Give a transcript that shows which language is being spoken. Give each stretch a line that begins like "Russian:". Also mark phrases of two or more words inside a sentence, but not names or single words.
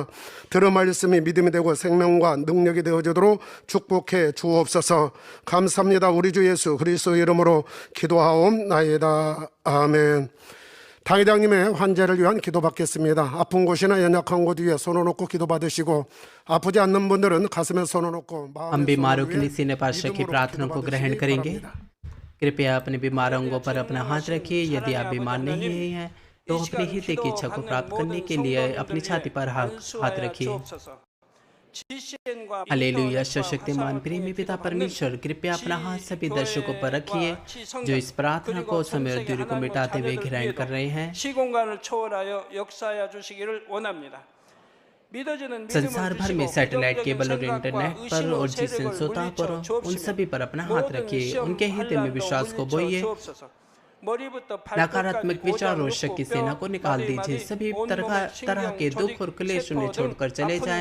Korean: 들은 말씀이 믿음이 되고 생명과 능력이 되어주도록 축복해 주옵소서. 감사합니다. 우리 주 예수 그리스도 이름으로 기도하옵나이다. 아멘. 당회장님의 환자를 위한 기도 받겠습니다. 아픈 곳이나 연약한 곳 위에 손을 놓고 기도 받으시고 아프지 않는 분들은 가슴에 손을 놓고
Hindi: हम बीमारों के लिए सीने पास रखी प्रार्थना को ग्रहण करेंगे। कृपया अपने बीमार अंगों पर अपना हाथ रखिए। यदि आप बीमार नहीं हैं तो अपने हित की इच्छा को प्राप्त करने के लिए अपनी छाती पर हाथ रखिए। हालेलुया। सर्वशक्तिमान प्रेमी पिता परमेश्वर, कृपया अपना हाथ सभी दर्शकों पर रखिए जो इस प्रार्थना को समय और दूरी को मिटाते हुए ग्रहण कर रहे हैं।
Korean: 시공간을 초월하여 역사하여 주시기를 원합니다.
Hindi: संसार भर में
English: satellite cable
Hindi: और इंटरनेट पर और जिस संस्थाओं पर उन सभी पर अपना हाथ रखिए। उनके हित में विश्वास को बोइए। नकारात्मक विचार और शक की सेना को निकाल दीजिए। सभी तरह के दुख और क्लेश उन्हें छोड़कर चले जाएं।